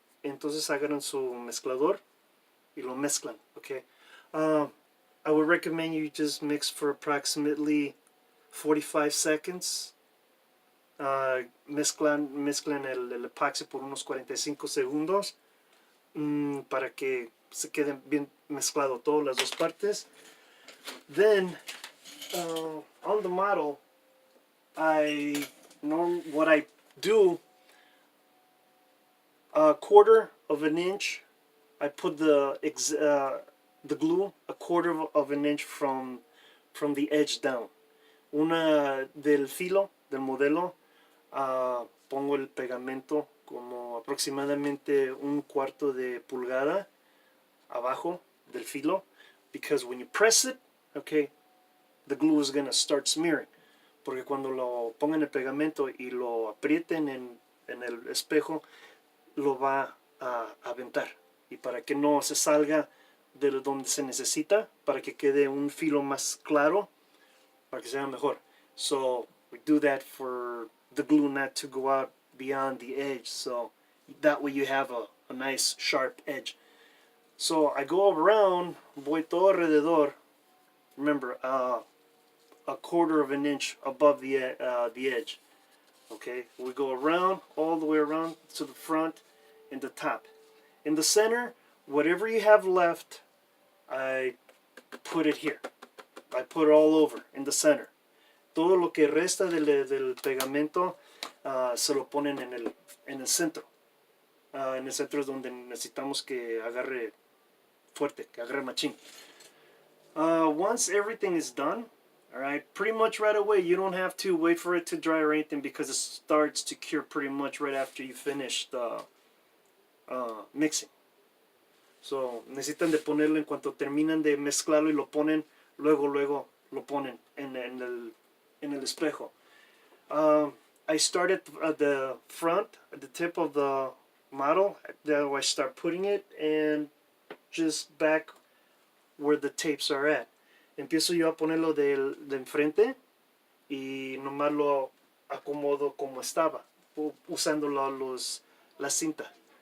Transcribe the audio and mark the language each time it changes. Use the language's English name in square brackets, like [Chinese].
[Spanish] Entonces agarran su mezclador y lo mezclan, okay. [English] I would recommend you just mix for approximately 45 seconds. [Spanish] Mezclan el epoxy por unos 45 segundos para que se queden bien mezclado todas las dos partes. [English] Then on the model, what I do, a quarter of an inch, I put the glue a quarter of an inch from the edge down. [Spanish] Una del filo del modelo, pongo el pegamento como aproximadamente un cuarto de pulgada abajo del filo, [English] because when you press it, okay, the glue is gonna start smearing. [Spanish] Porque cuando lo pongan el pegamento y lo aprieten en el espejo, lo va a aventar. Y para que no se salga de donde se necesita, para que quede un filo más claro, para que sea mejor. [English] So we do that for the glue not to go out beyond the edge, so that way you have a nice sharp edge. So I go around, [Spanish] voy todo alrededor. [English] Remember, a quarter of an inch above the edge. Okay, we go around, all the way around to the front and the top. In the center, whatever you have left, I put it here. I put it all over in the center. [Spanish] Todo lo que resta del pegamento se lo ponen en el centro. En el centro es donde necesitamos que agarre fuerte, que agarre machín. [English] Once everything is done, all right, pretty much right away, you don't have to wait for it to dry or anything, because it starts to cure pretty much right after you finish the mixing. [Spanish] So necesitan de ponerlo en cuanto terminan de mezclarlo y lo ponen, luego lo ponen en el espejo. [English] I start at the front, at the tip of the model. Then I start putting it, and just back where the tapes are at. [Spanish] Empiezo yo a ponerlo de enfrente y nomás lo acomodo como estaba, usando la cinta.